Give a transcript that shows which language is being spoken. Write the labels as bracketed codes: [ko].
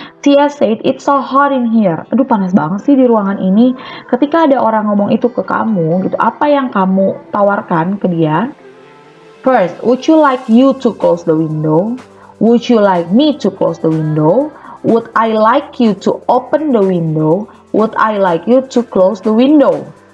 [en] Tia said, it's so hot in here. [id] Aduh, panas banget sih di ruangan ini. Ketika ada orang ngomong itu ke kamu, gitu, apa yang kamu tawarkan ke dia? [en] First, would you like you to close the window? Would you like me to close the window? Would I like you to open the window? Would I like you to close the window?